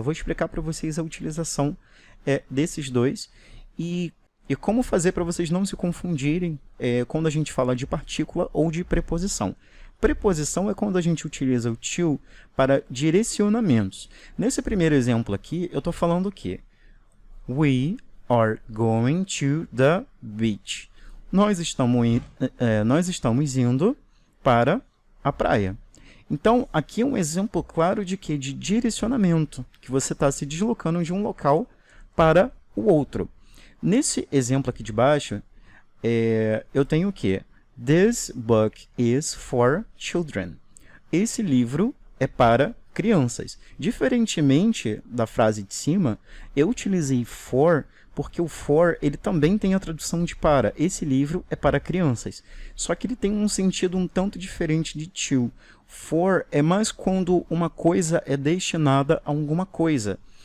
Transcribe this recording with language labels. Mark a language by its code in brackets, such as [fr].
[pt] Eu vou explicar para vocês a utilização desses dois e como fazer para vocês não se confundirem quando a gente fala de partícula ou de preposição. Preposição é quando a gente utiliza o to para direcionamentos. Nesse primeiro exemplo aqui, eu estou falando o quê? [en] We are going to the beach. [pt] Nós estamos indo para a praia. Então, aqui é um exemplo claro de quê? De direcionamento, que você está se deslocando de um local para o outro. Nesse exemplo aqui de baixo, eu tenho o quê? [en] This book is for children. [pt] Esse livro é para crianças. Diferentemente da frase de cima, eu utilizei for porque o for ele também tem a tradução de para. Esse livro é para crianças. Só que ele tem um sentido um tanto diferente de to. For é mais quando uma coisa é destinada a alguma coisa.